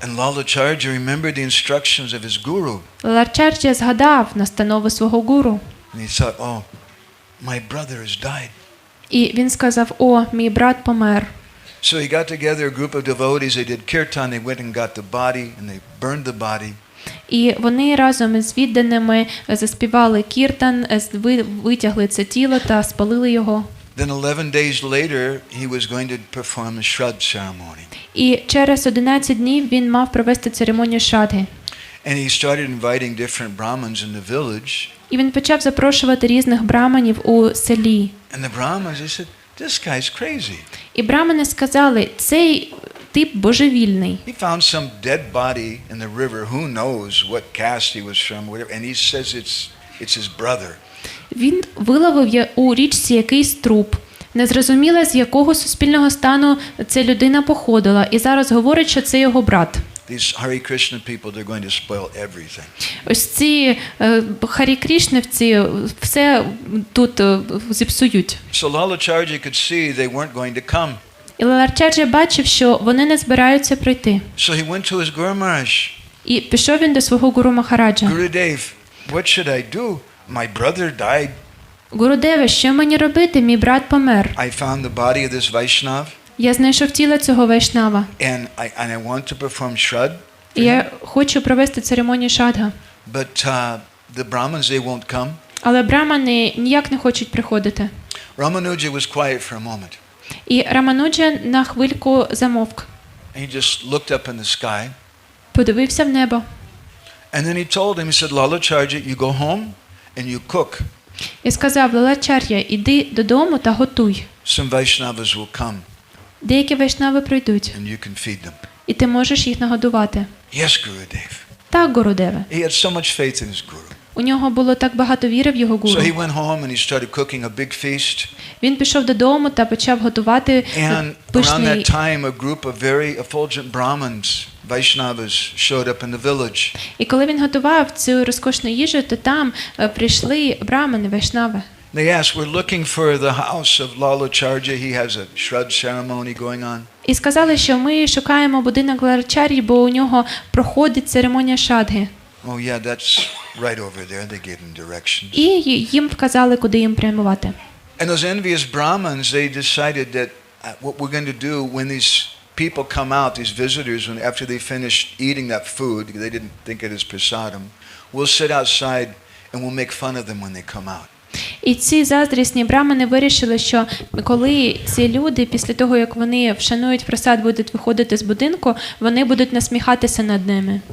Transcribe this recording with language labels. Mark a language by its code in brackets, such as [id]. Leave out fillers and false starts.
[en] And Lalacharya remembered the instructions of his guru. [uk] Лалачар'я згадав настанови свого гуру. [en] And he thought, oh, my brother has died. [uk] І він сказав: «О, мій брат помер». [en] So he got together a group of devotees, they did kirtan, they went and got the body, and they burned the body. [uk] І вони разом із відданими заспівали кіртан, витягли це тіло та спалили його. [en] Then 11 days later, he was going to perform the Shraddha ceremony. [uk] І через 11 днів він мав провести церемонію Шрадги. [en] And he started inviting different Brahmins in the village. [uk] І він почав запрошувати різних браманів у селі. [en] And the Brahmins, they said, this guy's crazy. [uk] І брамани сказали: «Цей тип божевільний». [en] He found some dead body in the river. Who knows what caste he was from, whatever. And he says it's his brother. [uk] Він виловив у річці якийсь труп. Незрозуміло, з якого суспільного стану ця людина походила. І зараз говорить, що це його брат. [en] These Hare Krishna people, they're going to spoil everything. [uk] Ось ці Харі Крішнівці все тут зіпсують. [en] So Lalacharya could see they weren't going to come. [uk] І Лалачар'я бачив, що вони не збираються прийти. [en] So he went to his Guru Maharaj. [uk] І пішов він до свого Гуру Махараджа. [en] Gurudev, what should I do? My brother died. [uk] Гурудеве, що мені робити? Мій брат помер. [en] I found the body of this Vaishnav. [uk] Я знайшов тіло цього Вайшнава. [en] And I want to perform Shraddha. [uk] І я хочу провести церемонію Шрадга. [en] But the Brahmins, they won't come. [uk] Але брамани ніяк не хочуть приходити. [en] Ramanuja was quiet for a moment. [uk] І Рамануджа на хвильку замовк. [en] And he just looked up in the sky. [uk] Подивився в небо. [en] And then he told him, he said, Lalacharya, you go home and you cook. [uk] І сказав: Лалачар'я, іди додому та готуй. [en] Some Vaishnavas will come [uk] Деякі вайшнави прийдуть, [en] and you can feed them. [uk] і ти можеш їх нагодувати. [en] Yes, Gurudev. [uk] Так, Гурудеве. [en] He had so much faith in his guru. [uk] У нього було так багато віри в його гуру. [en] So he went home and he started cooking a big feast. [uk] Він пішов додому та почав готувати [en] And around [uk] пишний. [en] that time, a group of very effulgent Brahmins, Vaishnavas, showed up in the village. [uk] І коли він готував цю розкошну їжу, то там прийшли брамани, вайшнави. [en] They asked, we're looking for the house of Lalacharya. He has a Shraddha ceremony going on. [uk] І сказали, що ми шукаємо будинок Лалачар'ї, бо у нього проходить церемонія Шрадги. [en] Oh yeah, right over there. They gave them directions. [uk] І їм вказали, куди їм прямувати. [en] And those envious Brahmins, they decided that what we're going to do when these people come out, these visitors, when after they finish eating that food, they didn't think it as prasadam, we'll sit outside and we'll make fun of them when they come out. [uk] І ці заздрісні брамани вирішили, що коли ці люди, після того, як вони вшанують прасад, будуть виходити з будинку, вони будуть насміхатися над ними.